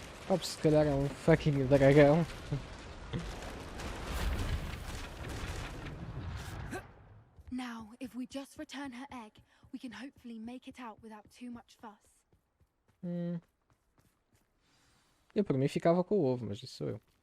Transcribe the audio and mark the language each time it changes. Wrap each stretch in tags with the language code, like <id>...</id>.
<pt>Oh, se calhar é um fucking dragão.</pt> <en>Now, if we just return her egg, we can hopefully make it out without too much fuss.</en> <pt>Eu por mim ficava com o ovo, mas isso sou eu.</pt>